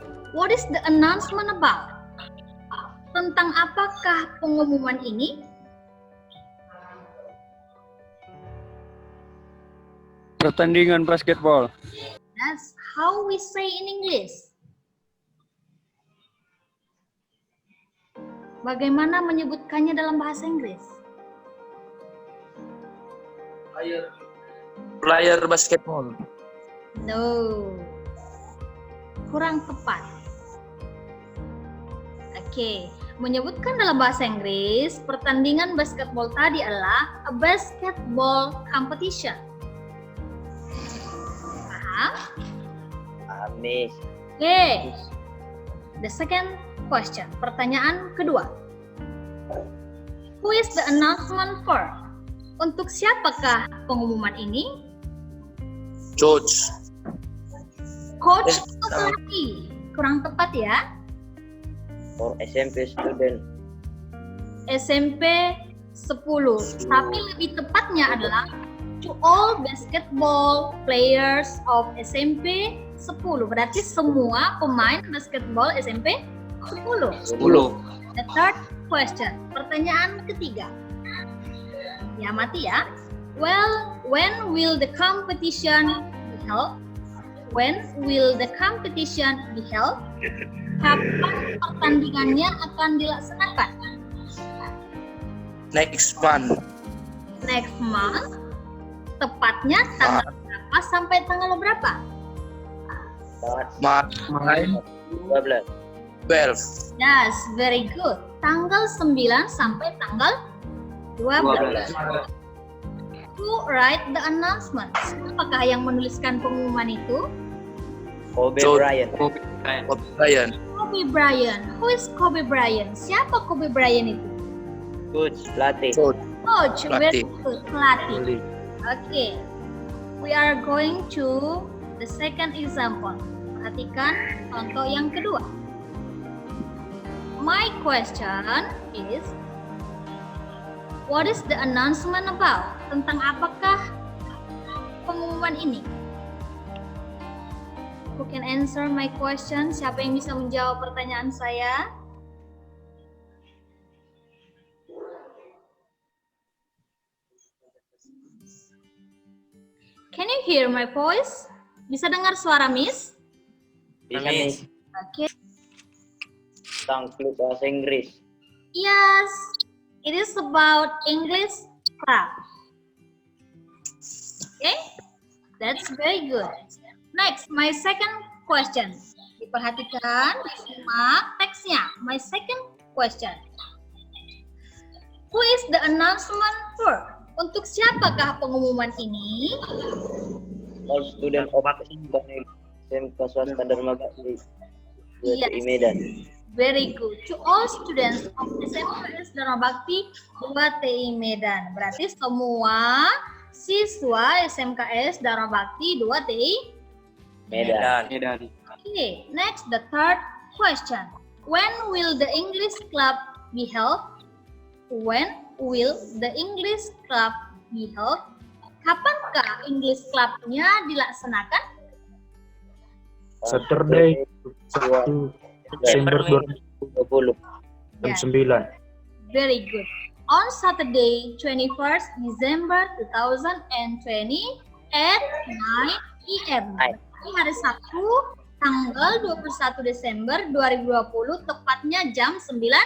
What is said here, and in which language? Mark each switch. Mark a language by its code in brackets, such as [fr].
[en] What is the announcement about? [id] Tentang apakah pengumuman ini? Pertandingan basketball. [en] That's how we say in English. [id] Bagaimana menyebutkannya dalam bahasa Inggris? [en] Player basketball. No. [id] Kurang tepat. Oke, menyebutkan dalam bahasa Inggris, pertandingan basketball tadi adalah [en] a basketball competition. [id] Paham? Paham, Miss. [en] Oke. The second question, [id] pertanyaan kedua. [en] Who is the announcement for? [id] Untuk siapakah pengumuman ini? [en] Coach. [id] Coach tadi. Kurang tepat ya. [en] For SMP student. [id] SMP 10. Tapi lebih tepatnya adalah [en] to all basketball players of SMP 10. [id] Berarti semua pemain basketball SMP 10. 10. [en] The third question. [id] Pertanyaan ketiga. Ya, mati ya. [en] Well, when will the competition be held? When will the competition be held? [id] Kapan pertandingannya akan dilaksanakan? [en] Next month. Next month. [id] Tepatnya tanggal berapa sampai tanggal berapa? [en] March March 12. 12. Yes, very good. [id] Tanggal 9 sampai tanggal 12. [en] Who write the announcement? [id] Apakah yang menuliskan pengumuman itu? Kobe George. Bryant. Kobe Bryant. Brian. [en] Kobe Bryant. Who is Kobe Bryant? [id] Siapa Kobe Bryant itu? Coach, pelatih. George. [en] Coach, very [id] Pelatih. [en] good. Pelatih. Okay. We are going to the second example. [id] Perhatikan contoh yang kedua. [en] My question is, what is the announcement about? [id] Tentang apakah pengumuman ini? [en] Who can answer my question? [id] Siapa yang bisa menjawab pertanyaan saya? [en] Can you hear my voice? [id] Bisa dengar suara Miss? Bisa nih. [en] Okay. [id] Tentang klub bahasa Inggris. [en] Yes, it is about English club. Okay, that's very good. Next, my second question. [id] Diperhatikan, disimak teksnya. [en] My second question. Who is the announcement for? [id] Untuk siapakah pengumuman ini? [en] All student of SMK Swasta Dharma Bakti Yes. DTI Medan. Very good. To all students of SMKS Dharma Bakti 2 TI Medan. [id] Berarti semua siswa SMKS Dharma Bakti 2 TI Medan. Medan. [en] Okay, next the third question. When will the English club be held? When will the English club be held? [id] Kapankah English club-nya dilaksanakan? [en] Saturday [id] 1 Desember 2020 jam 9. [en] very good. On Saturday 21st December 2020 at 9 PM. [id] Ini hari Sabtu tanggal 21 Desember 2020 tepatnya jam 9